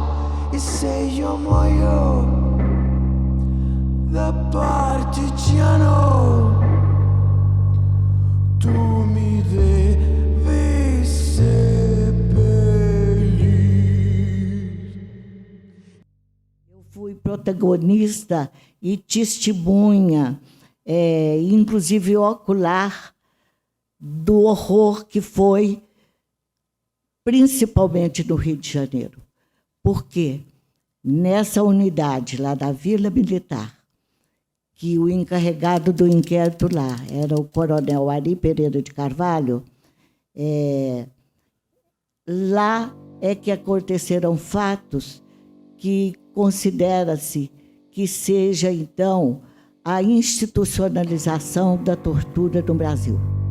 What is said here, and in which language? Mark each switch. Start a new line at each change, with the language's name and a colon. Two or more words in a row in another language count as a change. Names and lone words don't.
Italian: E se io muoio da partigiano, tu mi devi seppellir.
Portuguese: Eu fui protagonista e testemunha, inclusive ocular, do horror que foi, principalmente no Rio de Janeiro. Porque nessa unidade lá da Vila Militar, que o encarregado do inquérito lá era o coronel Ari Pereira de Carvalho, lá é que aconteceram fatos que considera-se que seja, então, a institucionalização da tortura no Brasil.